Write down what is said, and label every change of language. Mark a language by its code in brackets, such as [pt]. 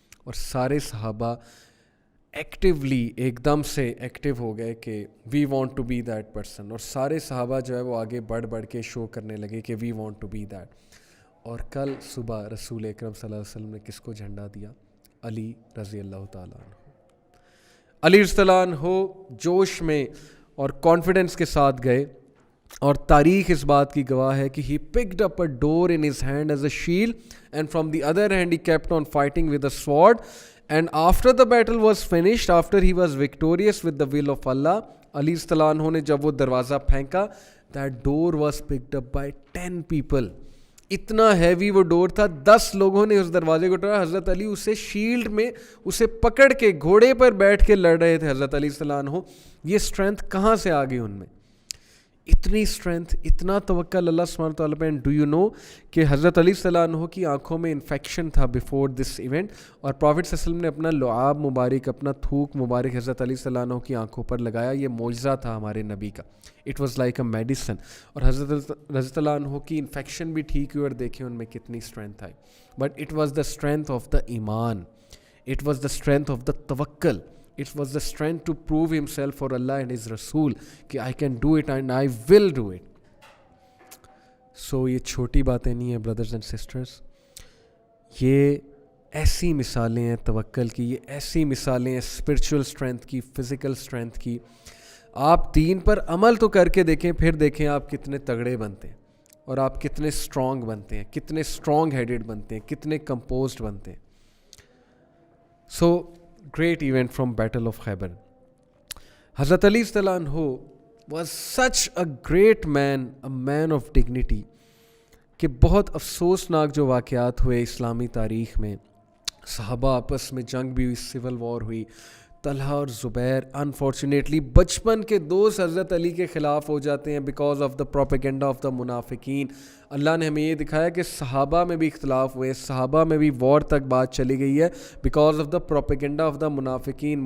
[ur] اور سارے صحابہ ایکٹیولی ایک دم سے ایکٹیو ہو گئے کہ [en] we want to be that person, [ur] اور سارے صحابہ جو ہے وہ آگے بڑھ بڑھ کے شو کرنے لگے کہ [en] We want to be that. [ur] اور کل صبح رسول اکرم صلی اللہ علیہ وسلم نے کس کو جھنڈا دیا؟ علی رضی اللہ تعالیٰ عنہ. [en] علی رضی اللہ عنہ جوش میں اور کانفیڈنس کے ساتھ گئے, [ur] اور تاریخ اس بات کی گواہ ہے کہ [en] he picked up a door in his hand as a shield and from the other hand he kept on fighting with a sword, and after the battle was finished, after he was victorious with the will of Allah, [ur] علی رضی اللہ عنہ نے جب وہ دروازہ پھینکا, [en] that door was picked up by 10 people. [ur] اتنا heavy وہ ڈور تھا, 10 لوگوں نے اس دروازے کو اٹھایا. حضرت علی اسے شیلڈ میں اسے پکڑ کے گھوڑے پر بیٹھ کے لڑ رہے تھے. حضرت علی صلی اللہ عنہ, یہ اسٹرینتھ کہاں سے آ گئی ان میں؟ اتنی اسٹرینتھ, اتنا توکل اللہ سبحانہ تعالیٰ پہ. [en] and do you know [ur] کہ حضرت علی صلی اللہ عنہ کی آنکھوں میں انفیکشن تھا [en] before this event, [ur] اور پروفٹ صلی اللہ علیہ وسلم نے اپنا لعاب مبارک, اپنا تھوک مبارک حضرت علی صلی اللہ عنہ کی آنکھوں پر لگایا. یہ معجزہ تھا ہمارے نبی کا. [en] It was like a medicine. [ur] اور حضرت رضی اللہ عنہ کی انفیکشن بھی ٹھیک ہوئی, اور دیکھیں ان میں کتنی strength I. [en] But it was the strength of the ایمان, it was the strength of the توکل, it was the strength to prove himself for Allah and his Rasool کہ I can do it and I will do it. [ur] So یہ چھوٹی باتیں نہیں ہیں [en] brothers and sisters, [ur] یہ ایسی مثالیں ہیں توکل کی, یہ ایسی مثالیں ہیں spiritual strength کی, physical strength کی. آپ دین پر عمل تو کر کے دیکھیں, پھر دیکھیں آپ کتنے تگڑے بنتے ہیں, اور آپ کتنے strong بنتے ہیں, کتنے strong headed بنتے ہیں, کتنے composed بنتے ہیں. [en] So great event from Battle of Khaybar. Hazrat Ali radhiyallahu anhu was such a great man, a man of dignity, [ur] کہ بہت افسوسناک جو واقعات ہوئے اسلامی تاریخ میں. صحابہ آپس میں جنگ بھی ہوئی, سول وار ہوئی. طلحہ اور زبیر انفارچونیٹلی بچپن کے دوست حضرت علی کے خلاف ہو جاتے ہیں [en] Because of the propaganda of the منافقین. [ur] اللہ نے ہمیں یہ دکھایا کہ صحابہ میں بھی اختلاف ہوئے, صحابہ میں بھی وار تک بات چلی گئی ہے [en] Because of the propaganda of the منافقین.